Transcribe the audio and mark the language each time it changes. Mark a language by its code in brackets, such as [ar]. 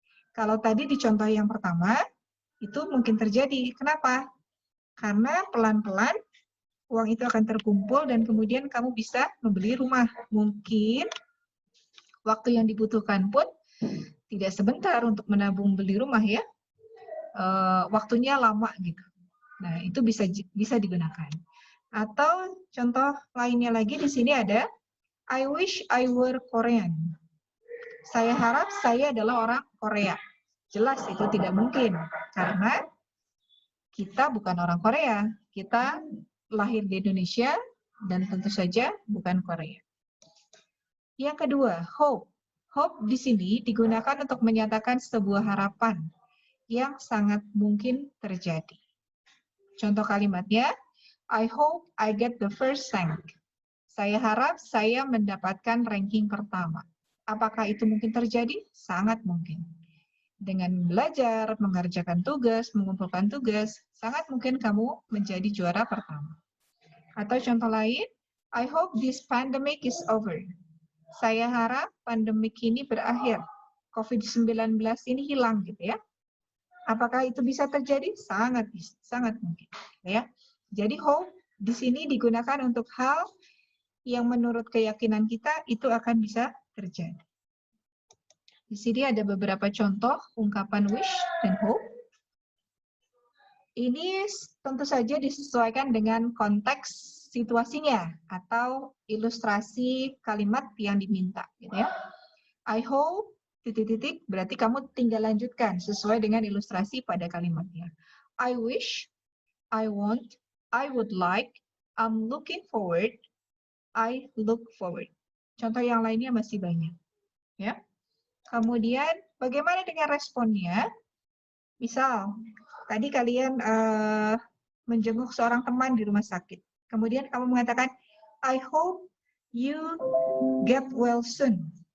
[id] Kalau tadi di contoh yang pertama, itu mungkin terjadi. Kenapa? Karena pelan-pelan uang itu akan terkumpul dan kemudian kamu bisa membeli rumah. Mungkin waktu yang dibutuhkan pun tidak sebentar untuk menabung beli rumah ya. Waktunya lama gitu. Nah, itu bisa digunakan. Atau contoh lainnya lagi di sini ada [en] I wish I were Korean. [id] Saya harap saya adalah orang Korea. Jelas itu tidak mungkin karena kita bukan orang Korea. Kita lahir di Indonesia dan tentu saja bukan Korea. Yang kedua, hope. Hope di sini digunakan untuk menyatakan sebuah harapan yang sangat mungkin terjadi. Contoh kalimatnya, [en] I hope I get the first rank. [id] Saya harap saya mendapatkan ranking pertama. Apakah itu mungkin terjadi? Sangat mungkin. Dengan belajar, mengerjakan tugas, mengumpulkan tugas, sangat mungkin kamu menjadi juara pertama. Atau contoh lain, [en] I hope this pandemic is over. [id] Saya harap pandemik ini berakhir. COVID-19 ini hilang gitu ya. Apakah itu bisa terjadi? Sangat mungkin. Ya. Jadi hope di sini digunakan untuk hal yang menurut keyakinan kita itu akan bisa terjadi. Di sini ada beberapa contoh ungkapan wish dan hope. Ini tentu saja disesuaikan dengan konteks situasinya atau ilustrasi kalimat yang diminta. Gitu ya. [en] I hope [id] titik-titik berarti kamu tinggal lanjutkan sesuai dengan ilustrasi pada kalimatnya. [en] I wish, I want, I would like, I'm looking forward, I look forward. [id] Contoh yang lainnya masih banyak. Ya. Kemudian bagaimana dengan responnya? Misal, tadi kalian menjenguk seorang teman di rumah sakit. Kemudian kamu mengatakan, [en] I hope you get well soon.